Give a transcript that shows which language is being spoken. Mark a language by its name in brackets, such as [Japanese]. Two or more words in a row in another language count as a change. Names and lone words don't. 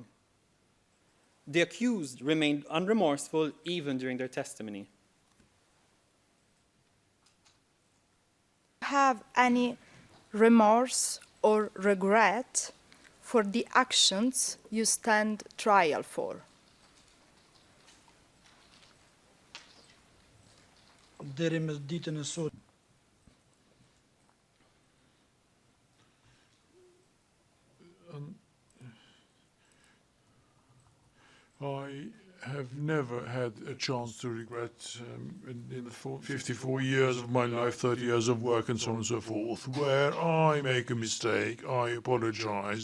[English] The accused remained unremorseful even during their testimony. Have any remorse or regret for the actions you stand trial for? [Albanian] Deri mes ditën e sot. [English] I have never had a chance to regret in the 54 years of my life, 30 years of work and so on and so forth, where I make a mistake, I apologize.